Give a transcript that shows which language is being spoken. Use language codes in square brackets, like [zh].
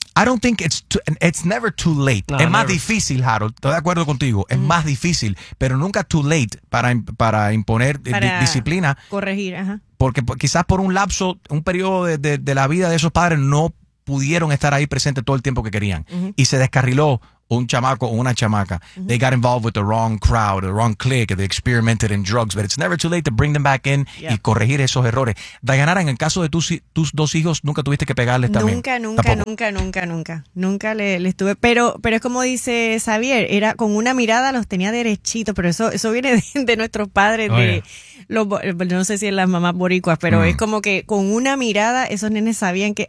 [en] I don't think it's never too late. [es] No, es más difícil, Harold. Estoy de acuerdo contigo. Es más difícil, pero nunca [en] too late [es] para imponer disciplina. Corregir, ajá. Porque quizás por un lapso, un periodo de la vida de esos padres no pudieron estar ahí presentes todo el tiempo que querían. Uh-huh. Y se descarriló un chamaco o una chamaca. Uh-huh. [en] They got involved with the wrong crowd, the wrong clique, they experimented in drugs. But it's never too late to bring them back in, yeah, [es] y corregir esos errores. Dayanara, en el caso de tus dos hijos, ¿nunca tuviste que pegarles nunca, también? Nunca. Nunca les tuve. Pero es como dice Xavier, era con una mirada los tenía derechitos. Pero eso viene de nuestros padres. Oh, no sé si en las mamás boricuas, pero es como que con una mirada esos nenes sabían que...